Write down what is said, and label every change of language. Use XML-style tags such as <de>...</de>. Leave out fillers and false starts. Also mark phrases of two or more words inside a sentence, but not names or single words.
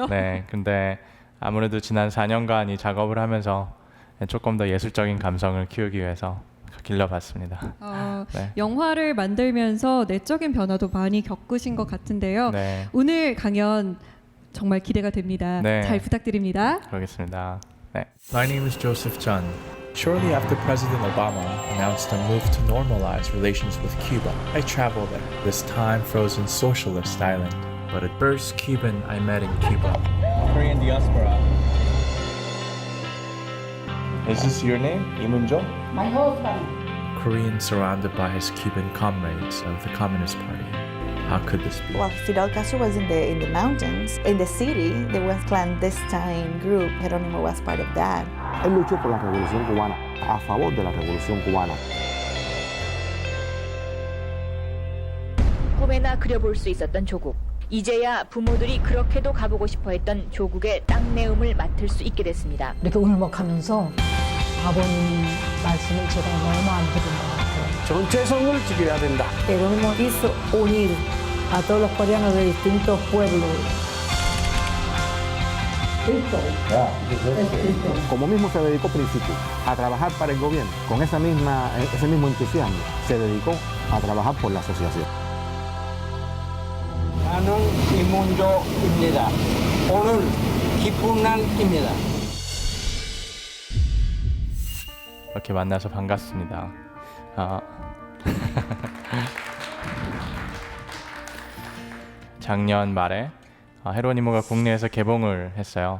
<ko>네, 근데 아무래도 지난 4년간 이 작업을 하면서 조금 더 예술적인 감성을 키우기 위해서 길러봤습니다. 네. 영화를 만들면서 내적인 변화도 많이 겪으신 것 같은데요. 네, 오늘 강연 정말 기대가 됩니다. 네. 잘 부탁드립니다. 그러겠습니다. 네.</ko> <en>My name is Joseph Chun. Shortly after President Obama announced a move to normalize relations with Cuba, I traveled there, this time frozen socialist island. But a first Cuban I met in Cuba. Korean diaspora. Is this your name, Imunjo? My husband. Korean surrounded by his Cuban comrades of the Communist Party. How could this be? Well, Fidel Castro was in the mountains. In the city, there was clandestine group. Jerónimo was part of that.</en> <es>Él luchó por la revolución cubana, a favor de la revolución cubana.</es> <ko>꿈에나 그려볼 수 있었던 조국. 이제야 부모들이 그렇게도 가보고 싶어했던 조국의 땅내음을 맡을 수 있게 됐습니다. 이렇게 울먹하면서 아버님 말씀을 제가 너무 안 들은 것 같아요. 전체성을 지켜야 된다.</ko> <es>Jerónimo hizo unir a todos los coreanos de distintos pueblos. Como mismo se dedicó principio a trabajar para el gobierno, con ese mismo entusiasmo, se dedicó a trabajar por la asociación.</es> <ko>나는 이문조입니다. 오늘 기쁜 날입니다. 이렇게 만나서 반갑습니다. 작년 말에 헤로니모가 국내에서 개봉을 했어요.</ko>